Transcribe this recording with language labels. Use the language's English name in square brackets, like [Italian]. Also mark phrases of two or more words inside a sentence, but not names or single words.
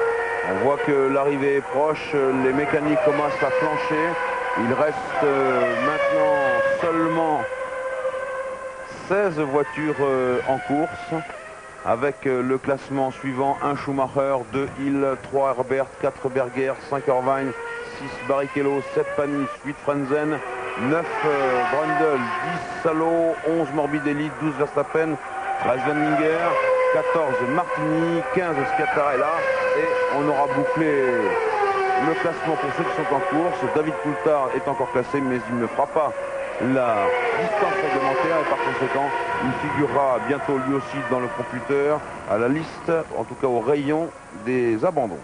[French] On voit que l'arrivée est proche, les mécaniques commencent à flancher. Il reste maintenant seulement 16 voitures en course, avec le classement suivant: 1 Schumacher, 2 Hill, 3 Herbert, 4 Berger, 5 Irvine, 6 Barrichello, 7 Panis, 8 Frenzen, 9 Brundle, 10 Salo, 11 Morbidelli, 12 Verstappen, 13 Wenninger, 14 Martini, 15 Sciattarella, et on aura bouclé le classement pour ceux qui sont en course. David Coulthard est encore classé, mais il ne fera pas la distance réglementaire, et par conséquent il figurera bientôt lui aussi dans le computer, à la liste, en tout cas au rayon des abandons.